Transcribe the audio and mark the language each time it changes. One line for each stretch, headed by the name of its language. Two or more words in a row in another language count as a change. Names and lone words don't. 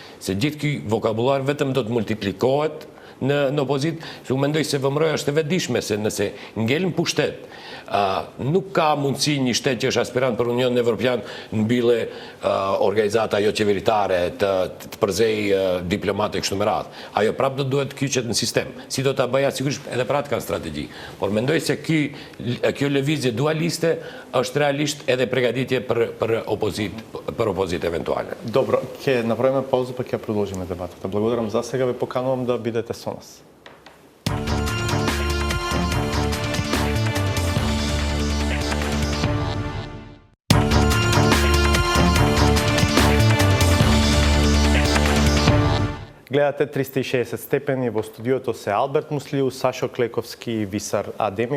Albanian: Se gjithë ky vokabullar vetëm do të multiplikohet në opozit, se u mendoj se VMRO-ja është e vetëdijshme se nëse ngelen pushtet, nuk ka mundësi një shtet që është aspirant për Unionin Evropian mbille organizata jo qeveritare të përzej diplomate kështu me radhë. Ajo prapë do duhet kyçet në sistem. Si do ta bëja, sigurisht edhe pra të kanë strategji. Por mendoj se kjo lëvizje dualiste është realisht edhe pregaditje për opozit eventualne.
Macedonian: Добро, ќе направиме пауза па ќе продолжиме дебатата. Благодарам за сега, ви поканувам да бидете со нас. Гледате 360 степени, во студиото се Алберт Муслиу, Сашо Клековски и Висар Адеми.